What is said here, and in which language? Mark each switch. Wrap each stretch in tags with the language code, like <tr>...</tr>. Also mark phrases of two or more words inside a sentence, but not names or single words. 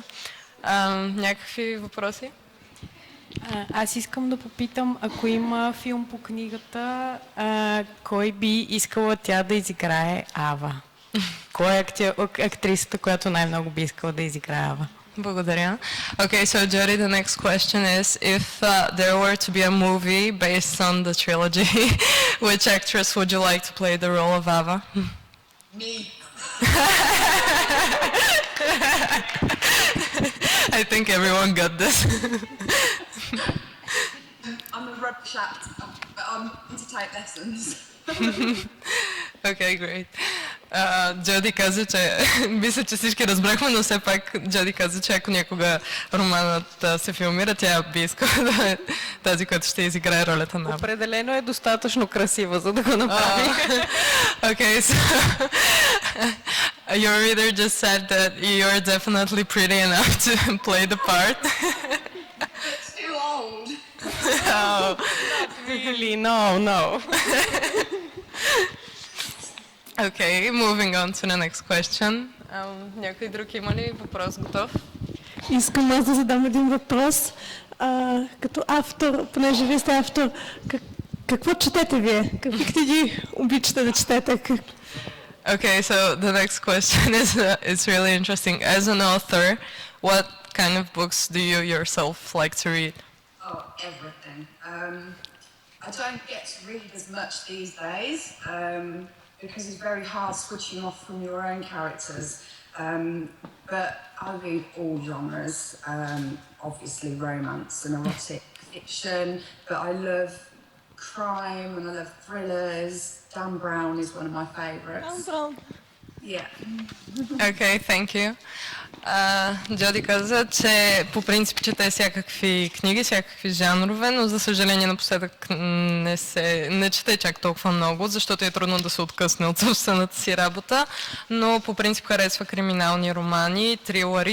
<bg>Някакви въпроси? Аз искам да попитам, ако има филм по книгата, кой би искала тя да изиграе Ава? Кой е актрисата, която най-много би искала да изиграе Ава? Благодаря.</bg> <en>Okay, so Jody, the next question is, if there were to be a movie based on the trilogy, which actress would you like to play the role of Ava? Me. I think everyone got this. I'm a rubbish actor, but I'm going to take lessons. Okay, great.</en> <bg>Джоди каза, че мисля, че всички разбрахме, но все пак Джоди каза, че ако някога романът се филмира, тя би искала да е тази, която ще изиграе ролята на... Определено е достатъчно красива, за да го направи.</bg> <en>Okay, so your reader just said that you're definitely pretty enough to play the part. It's too old. Oh. Really? No. Okay, moving on to the next question.</en> <bg>Някой друг има ли въпрос готов? Искам аз да задам един въпрос. Като автор, понеже вие сте автор, какво четете вие? Какви книги обичате да четете?</bg> <en>Okay, so the next question is really interesting. As an author, what kind of books do you yourself like to read? Oh, everything. I don't get to read as much these days because it's very hard switching off from your own characters. But I read all genres, obviously romance and erotic fiction, but I love crime and I love thrillers. Dan Brown is one of my favourites. Yeah. Okay, thank you.</en> <bg>Джоди каза, че по принцип чете всякакви книги, всякакви жанрове, но за съжаление напоследък не чете чак толкова много, защото е трудно да се откъсне от собствената си работа, но по принцип харесва криминални романи, трилъри.</bg>